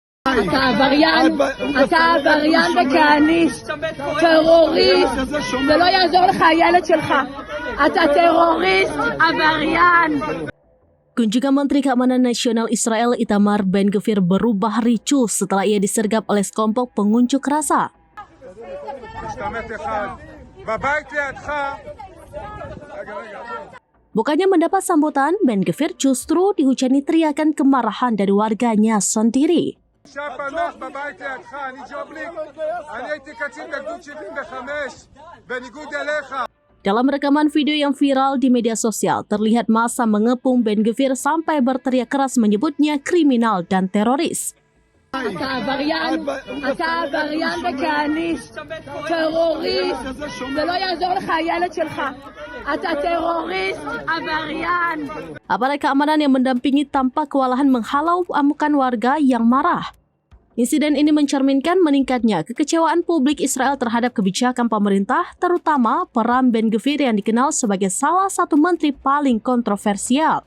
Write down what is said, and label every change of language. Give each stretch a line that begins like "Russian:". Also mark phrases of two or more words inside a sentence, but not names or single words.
Hebrew: אתה עבריין וכהניסט, טרוריסט, זה לא יעזור לך הילד שלך, אתה טרוריסט, עבריין.
Indonesian: Kunjungan Menteri Keamanan Nasional Israel Itamar Ben-Gvir berubah ricuh setelah ia disergap oleh sekelompok pengunjuk rasa. Bukannya mendapat sambutan, Ben-Gvir justru dihujani teriakan kemarahan dari warganya sendiri. Dalam rekaman video yang viral di media sosial, terlihat massa mengepung Ben-Gvir sampai berteriak keras menyebutnya kriminal dan teroris.
Hebrew: אתה עבריין וכהניסט, טרוריסט, זה לא יעזור לך הילד שלך, אתה טרוריסט, עבריין.
Indonesian: Aparat keamanan yang mendampingi tampak kewalahan menghalau amukan warga yang marah. Insiden ini mencerminkan meningkatnya kekecewaan publik Israel terhadap kebijakan pemerintah, terutama peran Ben-Gvir yang dikenal sebagai salah satu menteri paling kontroversial.